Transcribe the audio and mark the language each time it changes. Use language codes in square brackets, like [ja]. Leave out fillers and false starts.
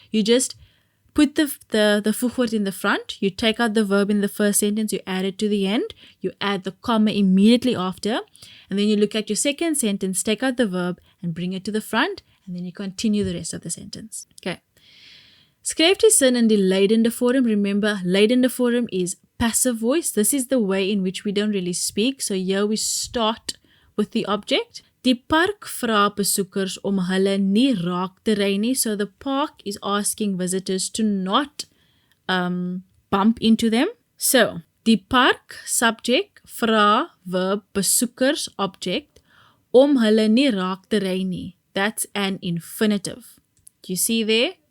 [en] You just put the voegwoord in the front, you take out the verb in the first sentence, you add it to the end, you add the comma immediately after, and then you look at your second sentence, take out the verb and bring it to the front, and then you continue the rest of the sentence. Okay. [af] Skryf die sin in die leidende vorm. [en] Remember, leidende vorm is passive voice. This is the way in which we don't really speak. So here we start with the object, [af] Die park vra besoekers om hulle nie raak te ry nie. [en] So the park is asking visitors to not bump into them. [af] So, die park subject vra verb besoekers object om hulle nie raak te ry nie. [en] That's an infinitive. Do you see there?